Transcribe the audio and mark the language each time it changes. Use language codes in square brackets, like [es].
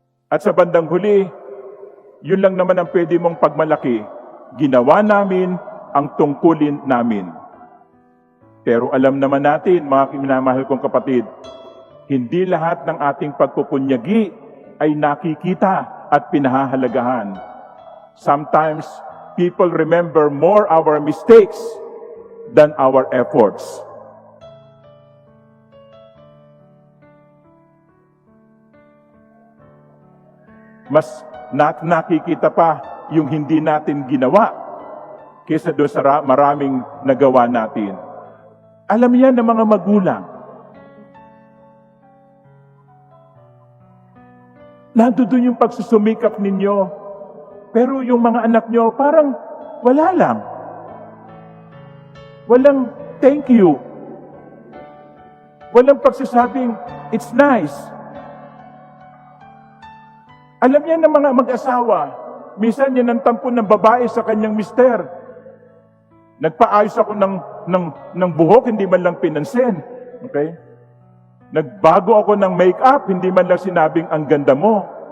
[tl] At sa bandang huli, yun lang naman ang pwede mong pagmalaki. Ginawa namin ang tungkulin namin. Pero alam naman natin, mga minamahal kong kapatid, hindi lahat ng ating pagpupunyagi ay nakikita at pinahahalagahan. [en] Sometimes, people remember more our mistakes than our efforts. [tl] Mas nakikita pa yung hindi natin ginawa kaysa doon sa maraming nagawa natin. Alam yan ng mga magulang. Nandoon yung pagsusumikap ninyo. Pero yung mga anak nyo parang wala lang. Walang [en] thank you. [tl] Walang pagsasabing, [en] it's nice. [tl] Alam niya ng mga mag-asawa, minsan yan ang tampo ng babae sa kanyang mister. Nagpaayos ako ng buhok, hindi man lang pinansin. Okay? Nagbago ako ng make-up, hindi man lang sinabing ang ganda mo.